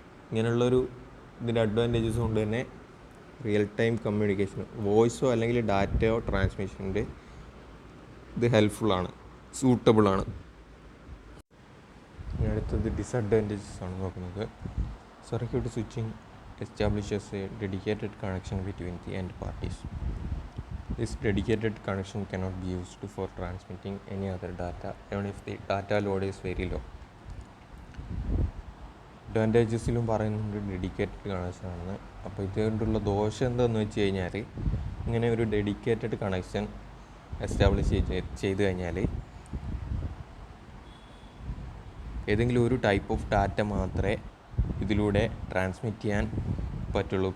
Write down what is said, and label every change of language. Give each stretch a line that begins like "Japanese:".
Malayalam: ഇങ്ങനെയുള്ളൊരു ഇതിൻ്റെ അഡ്വാൻറ്റേജസ് കൊണ്ട് തന്നെ റിയൽ ടൈം കമ്മ്യൂണിക്കേഷൻ, വോയിസോ അല്ലെങ്കിൽ ഡാറ്റയോ ട്രാൻസ്മിഷൻ്റെ ഇത് ഹെൽപ്ഫുള്ളാണ്, സൂട്ടബിളാണ്. അടുത്തത് ഡിസഡ്വാൻറ്റേജസ് ആണ് നോക്കുന്നത്.
English: Circuit switching establishes a dedicated connection between the end parties. This dedicated connection cannot be used for transmitting any other data even if the data load is very low.
Malayalam: അഡ്വാൻറ്റേജസിലും പറയുന്നുണ്ട് dedicated connection ആണ്. അപ്പോൾ ഇതുകൊണ്ടുള്ള ദോഷം എന്താണെന്ന് വെച്ച് കഴിഞ്ഞാൽ, ഇങ്ങനെ ഒരു dedicated connection establish ചെയ്ത് കഴിഞ്ഞാൽ ഏതെങ്കിലും ഒരു ടൈപ്പ് ഓഫ് ഡാറ്റ മാത്രമേ ഇതിലൂടെ ട്രാൻസ്മിറ്റ് ചെയ്യാൻ പറ്റുള്ളൂ.